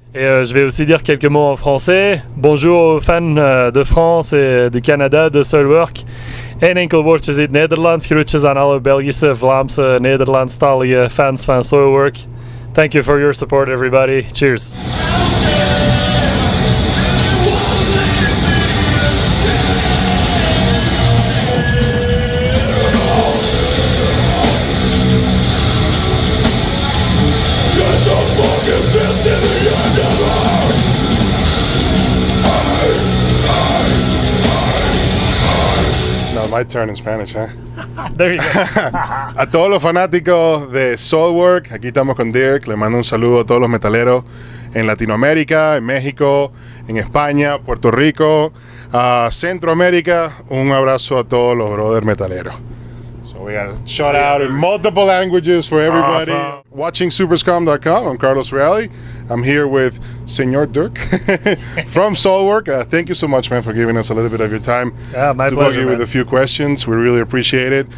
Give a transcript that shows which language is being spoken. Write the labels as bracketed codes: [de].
[fr] Et je vais aussi dire quelques mots en français. Bonjour aux fans de France et du Canada, de Soilwork. [nl] En enkel woordjes in het Nederlands. Groetjes aan alle Belgische, Vlaamse, Nederlandstalige fans van Soilwork. [en] Thank you for your support, everybody. Cheers. My turn in Spanish, ¿eh? There you go. [es] A todos los fanáticos de Soilwork, aquí estamos con Dirk. Le mando un saludo a todos los metaleros en Latinoamérica, en México, en España, Puerto Rico, Centroamérica. Un abrazo a todos los brothers metaleros. [en] So we got a shout out in multiple languages for everybody. Awesome. Watching Superskum.com. I'm Carlos Reale. I'm here with Senor Dirk from Soilwork. Thank you so much, man, for giving us a little bit of your time My to bug you man. with a few questions. We really appreciate it.